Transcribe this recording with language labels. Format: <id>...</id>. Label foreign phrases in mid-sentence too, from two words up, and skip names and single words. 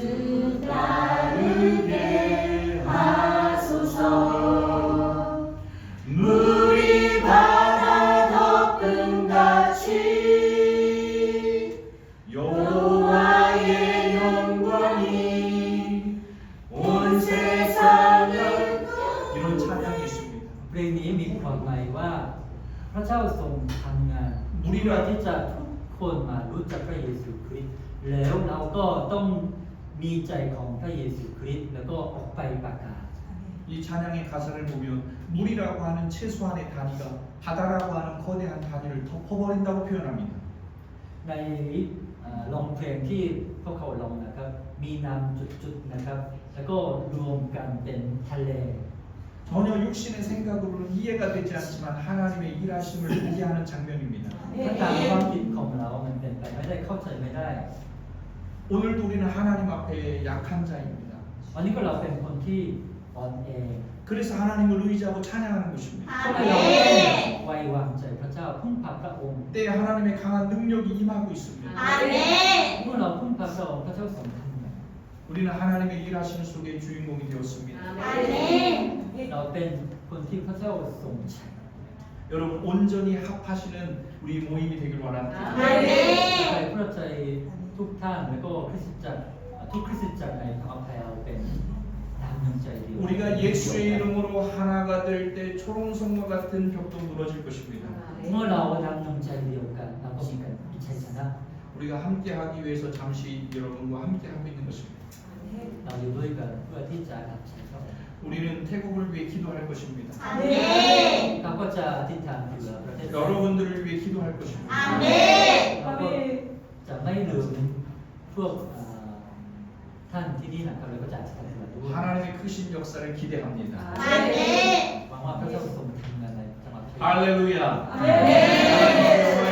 <ko>따르게 하소서 물이 바다 덮은 같이 여호와의 영광이 온 세상을 이런 찬양이 있습니다.</ko> <th>เพลงนี้มีความหมายว่าพระเจ้าทรงทำงานเพื่อที่จะทุกคนมารู้จักพระเยซูคริสต์แล้วเราก็ต้องมีใจของพระเยซูคริสต์แล้วก็ออกไปประกาศ</th> <ko>이 찬양의 가사를 보면 물이라고 하는 최소한의 단위가 바다라고 하는 거대한 단위를 덮어버린다고 표현합니다.</ko> <th>ในลองเพลงที่พวกเขาลองนะครับมีน้ำจุดๆนะครับแล้วก็รวมกันเป็นทะเล</th> <ko>전혀 육신의 생각으로는 이해가 되지 않지만 하나님의 일하심을 보게 하는 장면입니다.</ko> <th>ถ้าตามความคิดของเรามันเป็นไปไม่ได้เข้าใจไม่ได้</th> <ko>오늘도 우리는 하나님 앞에 약한 자입니다.</ko> <th>วันนี้ก็เราเป็นคนที่อ่อนแอ</th> <ko>그래서 하나님을 의지하고 찬양하는 것입니다.</ko> <th>ก็เราต้องไว้วางใจพระเจ้าพึ่งพาพระองค์</th> <ko>때에 하나님의 강한 능력이 임하고 있습니다.</ko> <th>เมื่อเราพึ่งพาพระองค์พระเจ้าทรงทำงาน</th> <ko>우리는 하나님의 일하시는 속에 주인공이 되었습니다.</ko> <th>เราเป็นคนที่พระเจ้าทรงใช้</th> <ko>여러분 온전히 합하시는 우리 모임이 되길 원합니다.</ko> <th>ใจพระใจทุกท่านแล้วก็คริสตจักรทุกคริสตจักรในพระพยาเป็นน้ำหนึ่งใจเดียว</th> <ko>우리가 예수의 이름으로 하나가 될 때 초롱성과 같은 벽도 무너질 것입니다.</ko> <th>เมื่อเราน้ำหนึ่งใจเดียวกันเราก็มีกันมีชัยชนะ</th> <ko>우리가 함께하기 위해서 잠시 여러분과 함께하고 있는 것입니다.</ko> <th>เราอยู่ด้วยกันเพื่อที่จะรับใช้พระองค์</th> <ko>우리는 태국을 위해 기도할 것입니다.</ko> <th>เราก็จะอธิษฐานเผื่อประเทศไทย</th> <ko>여러분들을 위해 기도할 것입니다.</ko> <th>เราก็จะไม่ลืมพวกท่านที่นี่นะครับเราก็จะอธิษฐานเผื่อด้วย</th> <ko>하나님의 크신 역사를 기대합니다.</ko> <th>หวังว่าพระเจ้าทรงทำงานในจังหวัดไทย</th> <ko>할렐루야.</ko>